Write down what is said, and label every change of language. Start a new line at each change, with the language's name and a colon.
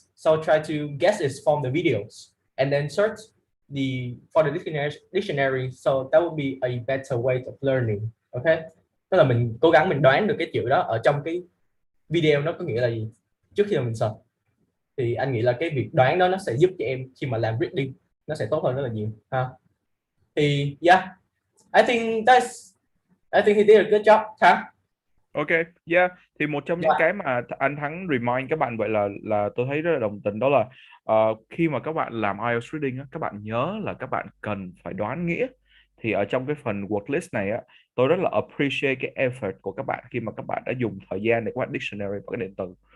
English: So try to guess it from the videos and then search for the dictionary. So that would be a better way of learning. Okay.
Vietnamese: Tức là mình cố gắng mình đoán được cái chữ đó ở trong cái video nó có nghĩa là gì trước khi mà mình search. Thì anh nghĩ là cái việc đoán đó nó sẽ giúp cho em khi mà làm reading nó sẽ tốt hơn rất là nhiều ha.
English: Thì yeah, I think he did a good job. Ok, yeah.
Vietnamese: Thì một trong những cái mà anh Thắng remind các bạn vậy là tôi thấy rất là đồng tình, đó là khi mà các bạn làm IELTS reading á, các bạn nhớ là các bạn cần phải đoán nghĩa. Thì ở trong cái phần word list này á, tôi rất là appreciate cái effort của các bạn khi mà các bạn đã dùng thời gian để các bạn dictionary và cái điện từ.